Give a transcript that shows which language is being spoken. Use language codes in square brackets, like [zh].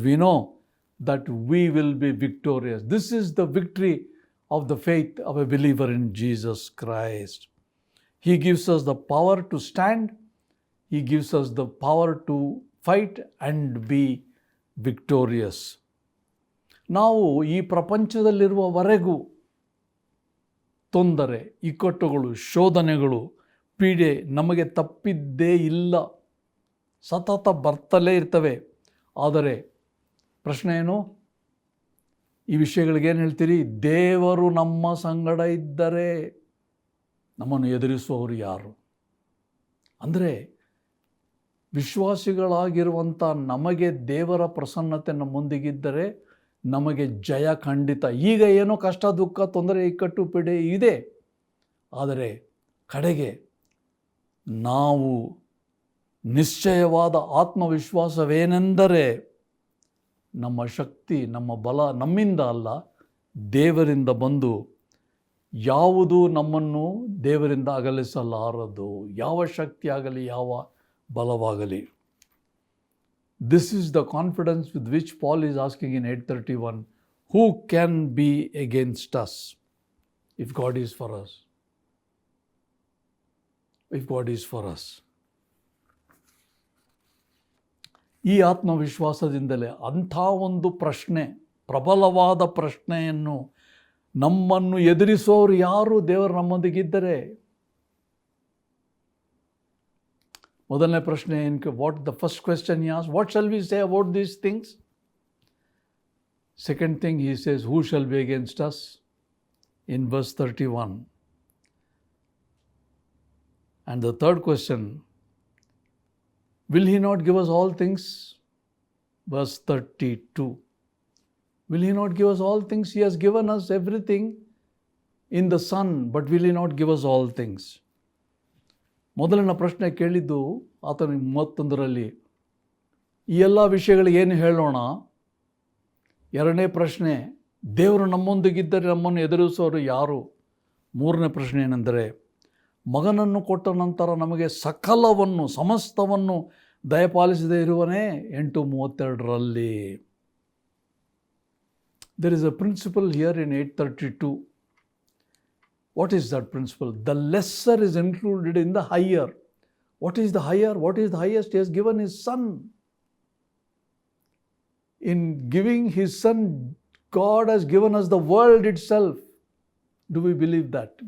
[en] We know that we will be victorious. This is the victory of the faith of a believer in Jesus Christ. He gives us the power to stand. He gives us the power to fight and be victorious. [kn] ನಾವು ಈ ಪ್ರಪಂಚದಲ್ಲಿರುವವರೆಗೂ ತೊಂದರೆ, ಇಕ್ಕಟ್ಟುಗಳು, ಶೋಧನೆಗಳು, ಪೀಡೆ ನಮಗೆ ತಪ್ಪಿದ್ದೇ ಇಲ್ಲ. ಸತತ ಬರ್ತಲೇ ಇರ್ತವೆ. ಆದರೆ ಪ್ರಶ್ನೆ ಏನು? ಈ ವಿಷಯಗಳಿಗೇನು ಹೇಳ್ತೀರಿ? ದೇವರು ನಮ್ಮ ಸಂಗಡ ಇದ್ದರೆ ನಮ್ಮನ್ನು ಎದುರಿಸುವವರು ಯಾರು? ಅಂದರೆ ವಿಶ್ವಾಸಿಗಳಾಗಿರುವಂಥ ನಮಗೆ ದೇವರ ಪ್ರಸನ್ನತೆ ನಮ್ಮೊಂದಿಗಿದ್ದರೆ ನಮಗೆ ಜಯ ಖಂಡಿತ. ಈಗ ಏನೋ ಕಷ್ಟ, ದುಃಖ, ತೊಂದರೆ, ಇಕ್ಕಟ್ಟು, ಪೀಡೆ ಇದೆ. ಆದರೆ ಕಡೆಗೆ ನಾವು ನಿಶ್ಚಯವಾದ ಆತ್ಮವಿಶ್ವಾಸವೇನೆಂದರೆ ನಮ್ಮ ಶಕ್ತಿ, ನಮ್ಮ ಬಲ ನಮ್ಮಿಂದ ಅಲ್ಲ, ದೇವರಿಂದ ಬಂದು ಯಾವುದು ನಮ್ಮನ್ನು ದೇವರಿಂದ ಅಗಲಿಸಲಾರದು. ಯಾವ ಶಕ್ತಿ ಆಗಲಿ, ಯಾವ ಬಲವಾಗಲಿ. [en] This is the confidence with which Paul is asking in 8:31, who can be against us if God is for us? If God is for us. [kn] ಈ ಆತ್ಮವಿಶ್ವಾಸದಿಂದಲೇ ಅಂಥ ಒಂದು ಪ್ರಶ್ನೆ, ಪ್ರಬಲವಾದ ಪ್ರಶ್ನೆಯನ್ನು, ನಮ್ಮನ್ನು ಎದುರಿಸೋರು ಯಾರು? ದೇವರು ನಮ್ಮೊಂದಿಗಿದ್ದರೆ. ಮೊದಲನೇ ಪ್ರಶ್ನೆ ಏನು? [en] the first question he asked, what shall we say about these things? Second thing he says, who shall be against us? In verse 31. And the third question, will he not give us all things? Verse 32. Will he not give us all things? He has given us everything in the Son, but will he not give us all things? [kn] ಮೊದಲನೇ ಪ್ರಶ್ನೆ ಕೇಳಿದ್ದು ಆತನಿಗೆ 31ರಲ್ಲಿ ಈ ಎಲ್ಲ ವಿಷಯಗಳಿಗೆ ಏನು ಹೇಳೋಣ? ಎರಡನೇ ಪ್ರಶ್ನೆ, ದೇವರು ನಮ್ಮೊಂದಿಗಿದ್ದರೆ ನಮ್ಮನ್ನು ಎದುರಿಸೋರು ಯಾರು? ಮೂರನೇ ಪ್ರಶ್ನೆ ಏನೆಂದರೆ, ಮಗನನ್ನು ಕೊಟ್ಟ ನಂತರ ನಮಗೆ ಸಕಲವನ್ನು ಸಮಸ್ತವನ್ನು ದಯಪಾಲಿಸದೇ ಇರುವನೇ? 8:32ರಲ್ಲಿ. [en] There is a principle here in 8:32. What is that principle? The lesser is included in the higher. What is the higher? What is the highest? He has given his son. In giving his son, God has given us the world itself. Do we believe that?